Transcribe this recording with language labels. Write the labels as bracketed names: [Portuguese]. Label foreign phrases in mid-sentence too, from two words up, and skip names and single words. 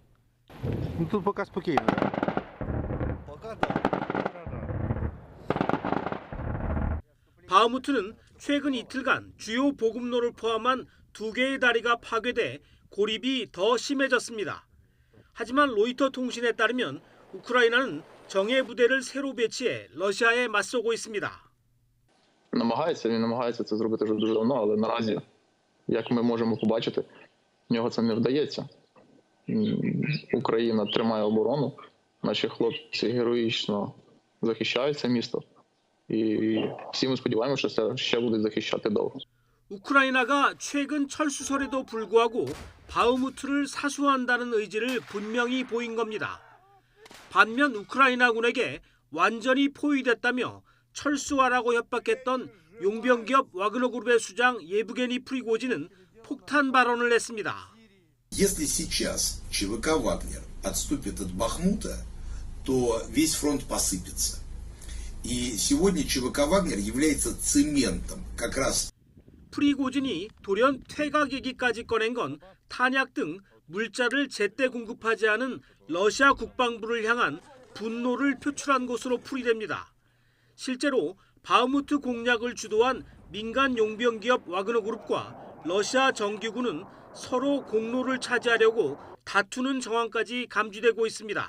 [Korean] 바흐무트는 최근 이틀간 주요 보급로를 포함한 2개의 다리가 파괴돼 고립이 더 심해졌습니다. 하지만 로이터 통신에 따르면 우크라이나는 정예 부대를 새로 배치해 러시아에 맞서고 있습니다. [Ukrainian] Він намагається це зробити вже дуже давно, але наразі, як ми можемо побачити, в нього це не вдається. Україна тримає оборону, наші хлопці героїчно захищають це місто. І всі ми сподіваємося, що це ще будуть захищати довго. [Korean] 우크라이나가 최근 철수설에도 불구하고 바흐무트를 사수한다는 의지를 분명히 보인 겁니다. 반면 우크라이나군에게 완전히 포위됐다며 철수하라고 협박했던 용병기업 와그너그룹의 수장 예브게니 프리고진은 폭탄 발언을 했습니다. [Russian] Если сейчас ЧВК «Вагнер» отступит от Бахмута, то весь фронт посыпется. И сегодня ЧВК «Вагнер» является цементом как раз. [Korean] 프리고진이 돌연 퇴각 얘기까지 꺼낸 건 탄약 등 물자를 제때 공급하지 않은 러시아 국방부를 향한 분노를 표출한 것으로 풀이됩니다. 실제로 바흐무트 공략을 주도한 민간 용병기업 와그너그룹과 러시아 정규군은 서로 공로를 차지하려고 다투는 정황까지 감지되고 있습니다.